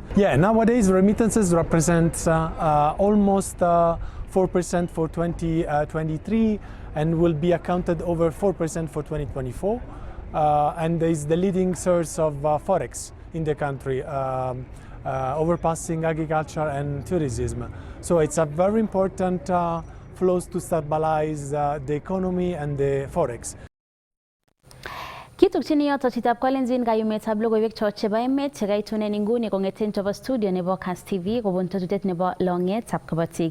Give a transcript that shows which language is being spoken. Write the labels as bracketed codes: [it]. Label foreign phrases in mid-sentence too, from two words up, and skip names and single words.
[en] Yeah, nowadays remittances represent almost 4% for 2023 and will be accounted over 4% for 2024. And is the leading source of forex in the country, overpassing agriculture and tourism. So it's a very important flows to stabilize the economy and the forex. [kln] Kitukchini yoto chitab kolenjin kayumetab logoiwek cho chebo emet chekaitunen inguni kong'eten chebo studio nebo Kass TV kobun tetutiet nebo longetab Kabotik.